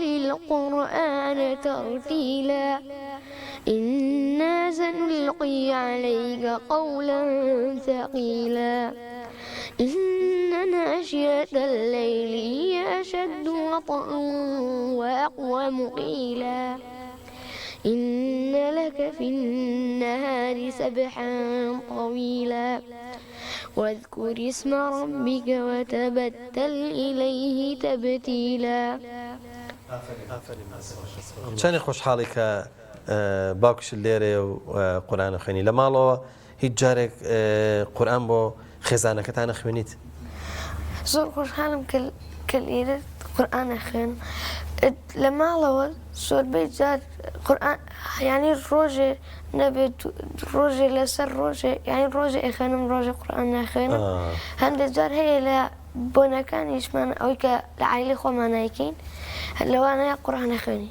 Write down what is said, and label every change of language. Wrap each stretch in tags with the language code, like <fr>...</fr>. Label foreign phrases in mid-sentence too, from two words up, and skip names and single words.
<ar>القرآن ترتيلا إنا سنلقي عليك قولا ثقيلا إن ناشئة الليل هي أشد وطئا وأقوم قيلا إن لك في النهار سبحا طويلا واذكر اسم ربك وتبتل إليه تبتيلا</ar> <ckb>چەندی خۆشحاڵی کە باوکش لێرێ و قورئان خوێنی لە ماڵەوە هیچ جارێک قورئان بۆ خێزانەکەتانە خوێنیت زۆر خۆشحاڵم کە لێرە قورئان خوێن لە ماڵەوە زۆربەی جار قورئان یعنی ڕۆژێ نەبێت ڕۆژێ لەسەر ڕۆژێ یعنی ڕۆژێ ئەخوێنم ڕۆژێ قورئان ناخوێنم هەندێک جار هەیە لە بۆنەکانیشمان ئەوەی کە لە عایلەی خۆمان نایکەین لەوانەیە قورئان نەخوێنی</ckb>